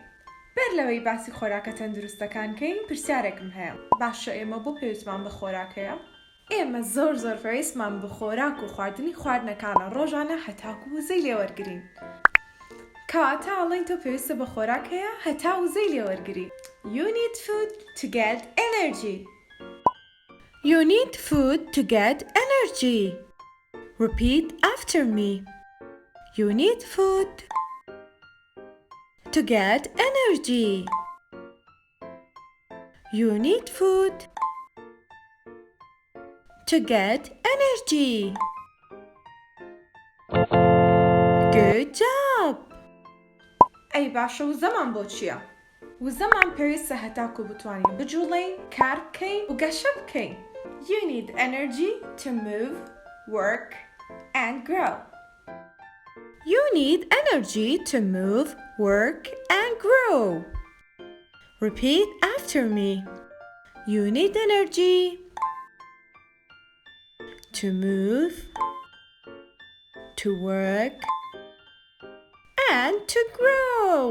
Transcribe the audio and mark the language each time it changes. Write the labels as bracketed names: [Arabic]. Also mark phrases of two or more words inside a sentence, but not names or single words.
[Central Kurdish] بەر لەوەی باسی خۆراکە تەندروستەکان کەین پرسیارێکم هەیە. باشە ئێمە بۆ پێویستمان بە خۆراکەیە؟ ئێمە زۆر پێویستمان بە خۆراک و خواردنی خواردنەکانە ڕۆژانە هەتاکو وزەی لێوەرگرین. کەواتە ئەڵێن تۆ پێویستە بە خۆراک هەیە هەتا وزەی لێوەرگری. [English] You need food to get energy. You need food to get energy. Repeat after me. You need food to get energy. You need food to get energy. Good job. [Central Kurdish] ئەی باشە وزەمان بۆ چییە؟ وزەمان پێویستە هەتاکو بتوانین بجوڵین، کار بکەین و گەشە بکەین. [English] You need energy to move, work and grow. You need energy to move, work and grow. Repeat after me. You need energy to move, to work and to grow.